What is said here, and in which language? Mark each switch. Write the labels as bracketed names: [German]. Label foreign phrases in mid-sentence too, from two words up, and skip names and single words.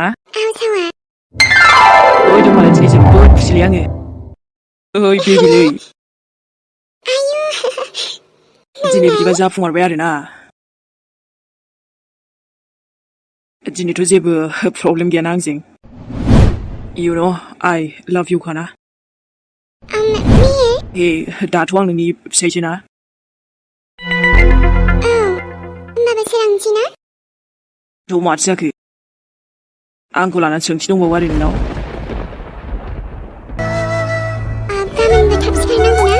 [Bodo] आवसावा। ओइ होमबालाय दिनै जोबोद खुसिलै आङो। ओइ बेबिलै। आयु। दिनै बिदिबा जाफुंमारबाय आरोना? दिनैथ' जेबो प्रब्लेम गैयाना आंजों? [English] You know, I love you [Bodo] खाना? मेहेर? हे, दाथ' आं नोंनि फिसायसो ना? औ, होमबाबो सोरांसै ना? थ' माथो जाखो? आंखौ लानानै सोंथि दंबावो आरो नोंनाव? गाबोनबो थाब सिखारनांगौ ना?